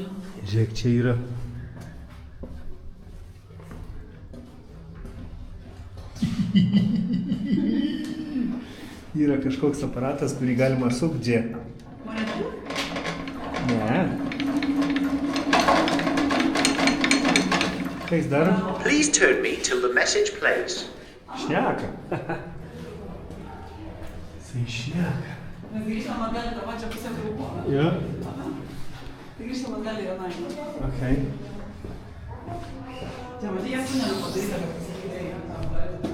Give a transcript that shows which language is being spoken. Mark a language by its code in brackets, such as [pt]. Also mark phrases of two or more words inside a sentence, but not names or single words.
[lt] Žiūrėk, čia yra. Yra kažkoks aparatas, kurį galima sukti. Ne. Ką jis daro? [en] Please turn me till the message plays. [lt] Šneka. Jisai šneka. Mes grįžtam atgal į tą pačią pusę grupo. Jo. Tai grįžtam atgal į vieną. Okay. Čia matai, jie tunelį padaryti, kad pasitikėjai.